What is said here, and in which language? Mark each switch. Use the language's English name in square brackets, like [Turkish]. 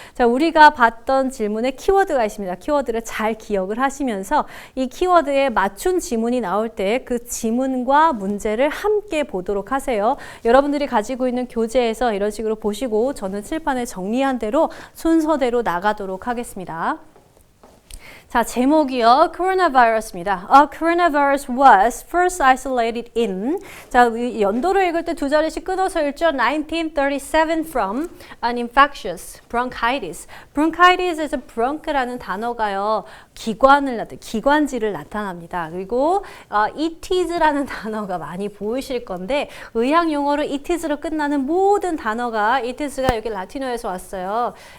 [Korean] 자, 우리가 봤던 질문에 키워드가 있습니다. 키워드를 잘 기억을 하시면서 이 키워드에 맞춘 지문이 나올 때 그 지문과 문제를 함께 보도록 하세요. 여러분들이 가지고 있는 교재에서 이런 식으로 보시고 저는 칠판에 정리한 대로 순서대로 나가도록 하겠습니다. 자, 제목이요. coronavirus입니다. [English] A coronavirus was first isolated in. [Korean] 자, 연도를 읽을 때 두 자리씩 끊어서 읽죠. [English] 1937 from an infectious bronchitis. [Korean] bronchitis에서 bronch라는 단어가요. 기관지를 나타납니다. 그리고 it is라는 단어가 많이 보이실 건데 의학 용어로 it is로 끝나는 모든 단어가 it is가 여기 라틴어에서 왔어요.